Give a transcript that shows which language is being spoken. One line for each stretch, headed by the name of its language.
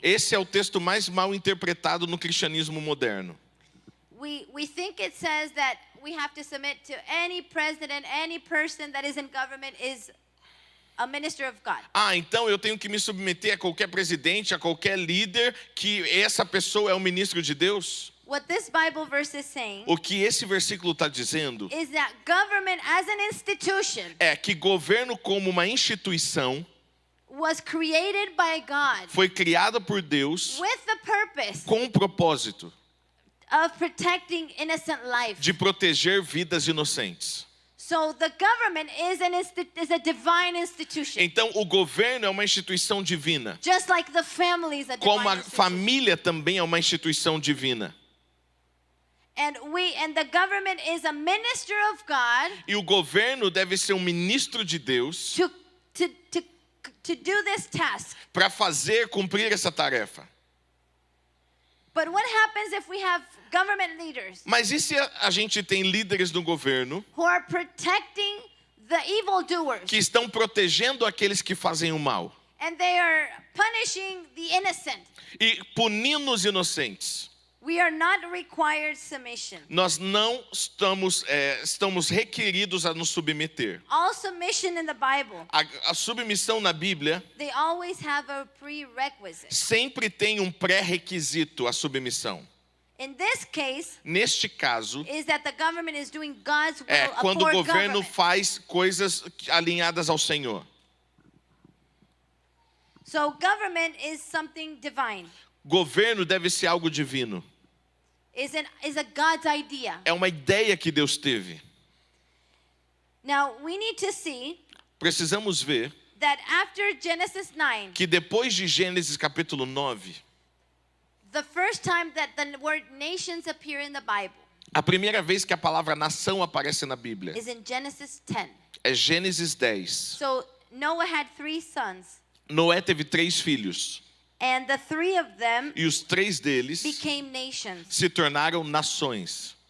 Portuguese: Esse é o texto mais mal interpretado no cristianismo moderno.
English: We think it says that we have to submit to any president, any person that is in government is a minister of God.
Portuguese: Então eu tenho que me submeter a qualquer presidente, a qualquer líder, que essa pessoa é um ministro de Deus?
English: What this Bible verse is saying
Portuguese: O que esse versículo está dizendo
English: is that government as an institution
Portuguese: é que governo como uma instituição
English: was created by God
Portuguese: foi criada por Deus
English: with the purpose
Portuguese: com o propósito
English: of protecting innocent life.
Portuguese: de proteger vidas inocentes.
English: So the government is a divine institution.
Portuguese: Então o governo é uma instituição divina,
English: Just like the family is a
Portuguese: como
English: divine
Portuguese: a
English: institution.
Portuguese: família também é uma instituição divina.
English: And the government is a minister of God
Portuguese: E o governo deve ser um ministro de Deus
English: to do this task.
Portuguese: para cumprir essa tarefa.
English: But what happens if we have government leaders
Portuguese: Mas e se a gente tem líderes no governo
English: who are protecting the evildoers
Portuguese: que estão protegendo aqueles que fazem o mal
English: and they are punishing the innocent?
Portuguese: e punindo os inocentes?
English: We are not required submission.
Portuguese: Nós não estamos requeridos a nos submeter.
English: All submission in the Bible,
Portuguese: A submissão na Bíblia
English: they always have a prerequisite.
Portuguese: sempre tem um pré-requisito, a submissão.
English: In this case,
Portuguese: Neste caso,
English: is that the government is doing God's will
Portuguese: é quando o
English: for
Portuguese: governo
English: government.
Portuguese: faz coisas alinhadas ao Senhor.
English: So government is something divine.
Portuguese: Governo deve ser algo divino.
English: Is a God's idea.
Portuguese: É uma ideia que Deus teve.
English: Now we need to see
Portuguese: Precisamos ver
English: that after Genesis 9,
Portuguese: que depois de Gênesis capítulo 9,
English: the first time that the word nations appear in the Bible
Portuguese: a primeira vez que a palavra nação aparece na Bíblia
English: is in Genesis 10.
Portuguese: é Gênesis 10.
English: So Noah had 3 sons,
Portuguese: Noé teve 3 filhos
English: and the 3 of them
Portuguese: e os 3 deles
English: became nations.
Portuguese: se tornaram nações.